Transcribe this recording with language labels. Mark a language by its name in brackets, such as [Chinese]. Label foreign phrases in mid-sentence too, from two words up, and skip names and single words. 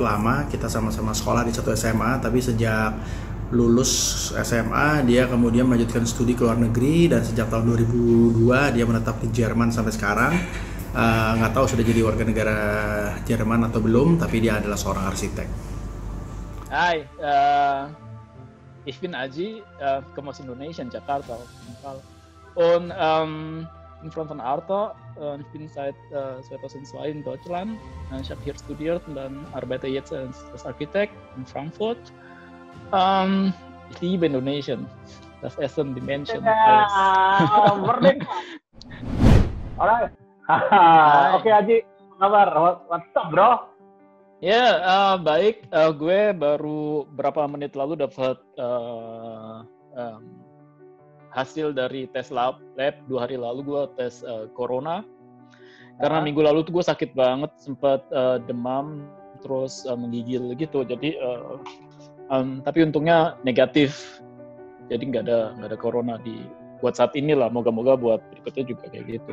[Indonesian] lama, kita sama-sama sekolah di satu SMA, tapi sejak lulus SMA dia kemudian melanjutkan studi ke luar negeri dan sejak tahun 2002 dia menetap di Jerman sampai sekarang. Nggak tahu sudah jadi warga negara Jerman atau belum, tapi dia adalah seorang arsitek. [German] Hai, ich bin Aji, komme aus Indonesien, Jakarta auf jeden Fall. Und in Front von Arto. Ich bin seit 2002 in Deutschland. Ich habe hier studiert und dann arbeite jetzt als Architekt in Frankfurt. Ich liebe Indonesien. Das Essen, die Menschen, alles. [Indonesian] Merdeka. Alright. Oke Aji, apa kabar? [English] What's up bro? [Indonesian] Ya, baik. Gue baru berapa menit lalu dapat hasil dari tes lab 2 hari lalu gue tes corona karena minggu lalu tuh gue sakit banget, sempat demam terus menggigil gitu, jadi tapi untungnya negatif, jadi nggak ada corona buat saat ini lah, moga-moga buat berikutnya juga kayak gitu.